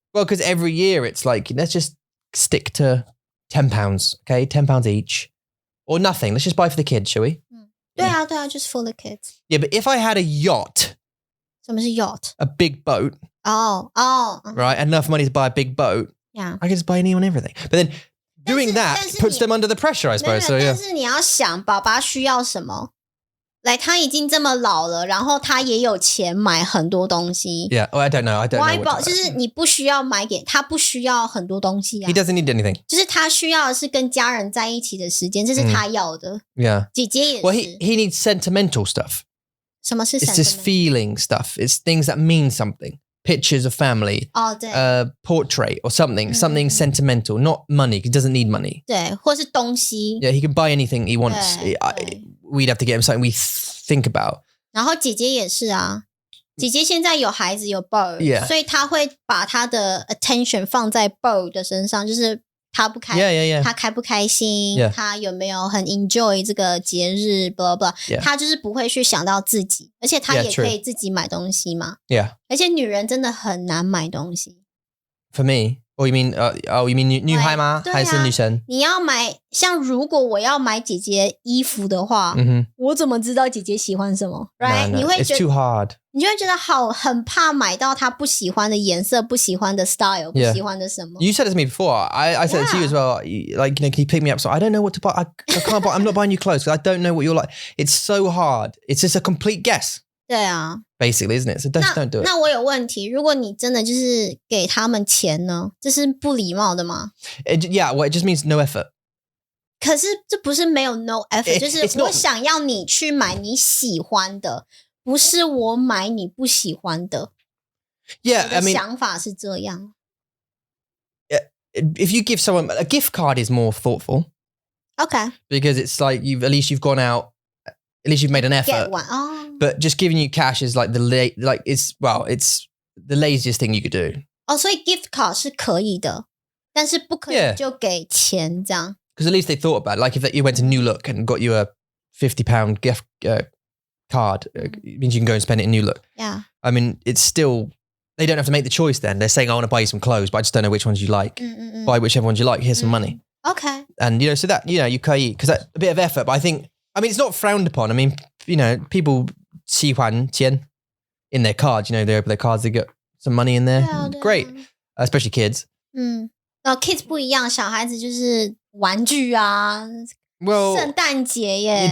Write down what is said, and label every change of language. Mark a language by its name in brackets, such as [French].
[English] Well, because every year it's like, let's just stick to £10, okay? £10 each. Or nothing. Let's just buy for the kids, shall we? [Chinese] 对啊 [English] just for the kids. Yeah, but if I had a yacht. [Chinese] 什么是 yacht? [English] A big boat. Right? Enough money to buy a big boat. Yeah. I could just buy anyone everything. But then doing that puts them under the pressure, I suppose. So, [Chinese] 但是你要想爸爸需要什么。来，他已经这么老了，然后他也有钱买很多东西。 [English] Yeah, I don't know. [Chinese] Why 就是你不需要买给他，不需要很多东西啊。 [English] He doesn't need anything. [Chinese] 就是他需要的是跟家人在一起的时间，这是他要的。 [English] Yeah. [Chinese] 姐姐也是。 [English] Well, he needs sentimental stuff. [Chinese] 什么是 [English] sentimental? It's just feeling stuff. It's things that mean something. Pictures of family. [Chinese] 对。 [English] Portrait or something sentimental, not money. He doesn't need money. [Chinese] 对，或是东西。 [English] Yeah, he can buy anything he wants. We'd have to get him something we think about. [Chinese] 然后姐姐也是啊，姐姐现在有孩子有 beau， 所以她会把她的 attention 放在 beau 的身上，就是她不开，她开不开心，她有没有很 enjoy 这个节日 blah blah， 她就是不会去想到自己，而且她也可以自己买东西嘛。而且女人真的很难买东西。 [English] For me. Oh, you mean [Chinese] 女孩吗？还是女生？你要买，像如果我要买姐姐衣服的话，我怎么知道姐姐喜欢什么 ？ [English] Right？ [Chinese] 你会觉得 [English] It's too hard。 [Chinese] 你就会觉得很怕買到她不喜歡的顏色、不喜歡的 style、不喜歡的什麼。 [English] You said it to me before. I said it to you as well. Like, can you pick me up? So I don't know what to buy. I can't buy. I'm not buying you clothes because I don't know what you're like. It's so hard. It's just a complete guess. [Chinese] 对啊 [English] Basically, isn't it? So don't do it. [Chinese] 那我有问题，如果你真的就是给他们钱呢，这是不礼貌的吗？ [English] Yeah, well, it just means no effort. [Chinese] 可是这不是没有 [English] no effort， [Chinese] 就是我想要你去買你喜歡的，不是我買你不喜歡的。 [English] Yeah, I mean, [Chinese] 想法是這樣。 [English] If you give someone a gift card is more thoughtful. Okay. Because it's like at least you've gone out, at least you've made an effort. Get one. But just giving you cash is like it's the laziest thing you could do. [Chinese] 所以 gift card 是可以的，但是不可以就给錢這樣。 [English] Because at least they thought about it. Like if you went to New Look and got you a £50 gift card. It means you can go and spend it in New Look. Yeah. I mean, it's still, they don't have to make the choice then. They're saying, I want to buy you some clothes, but I just don't know which ones you like. Buy whichever ones you like. Here's some money. Okay. And, you know, so that, you know, you kei, because that's a bit of effort, but I think, I mean, it's not frowned upon. I mean, you know, people [Chinese] 喜欢钱 [English] in their cards, you know, they open their cards, they get some money in there. Great. Especially kids. [Chinese] Kids 不一样，小孩子就是玩具啊， 圣诞节耶。